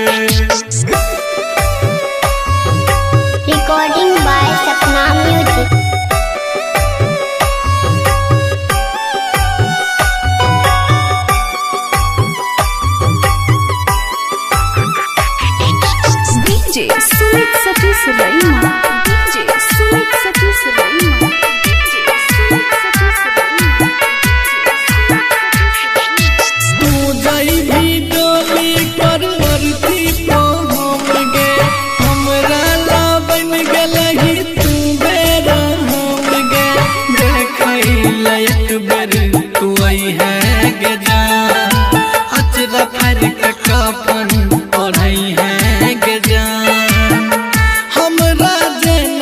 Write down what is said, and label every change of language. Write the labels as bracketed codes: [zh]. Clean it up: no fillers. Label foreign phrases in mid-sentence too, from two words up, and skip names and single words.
[en] Recording by Sapna Music [mag] DJ Sumit Satish Raima. DJ Sumit Satish Raima. DJ Sumit Satish Raima. तू जाई भी डोली पर वरती पहुँच गे हमरा ला बन गलही तू बेरा हम गे देखई लायक बर तू आई है गे जान अचरा फर के कफन ओढ़ई है गे जान हमरा